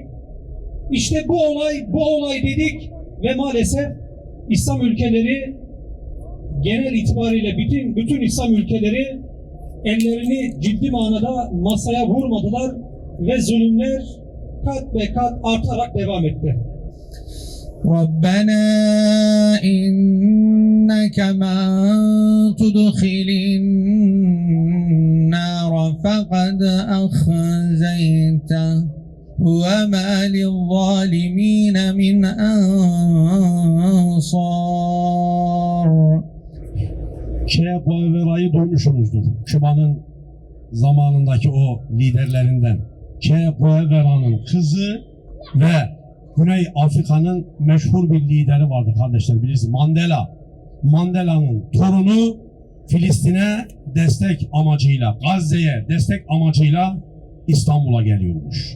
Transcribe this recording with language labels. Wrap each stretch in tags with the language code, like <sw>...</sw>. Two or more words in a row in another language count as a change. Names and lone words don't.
<tr>İşte bu olay dedik ve maalesef İslam ülkeleri genel itibariyle bütün İslam ülkeleri ellerini ciddi manada masaya vurmadılar ve zulümler kat be kat artarak devam etti.</tr> <ar>ربنا إنك من تدخل النار فقد أخزيته وما للظالمين من أنصار.</ar> <tr>Che Guevara'yı duymuşsunuzdur. Küba'nın zamanındaki o liderlerinden. Che Guevara'nın kızı ve Güney Afrika'nın meşhur bir lideri vardı kardeşler, bilirsiniz. Mandela. Mandela'nın torunu Filistin'e destek amacıyla, Gazze'ye destek amacıyla İstanbul'a geliyormuş.</tr>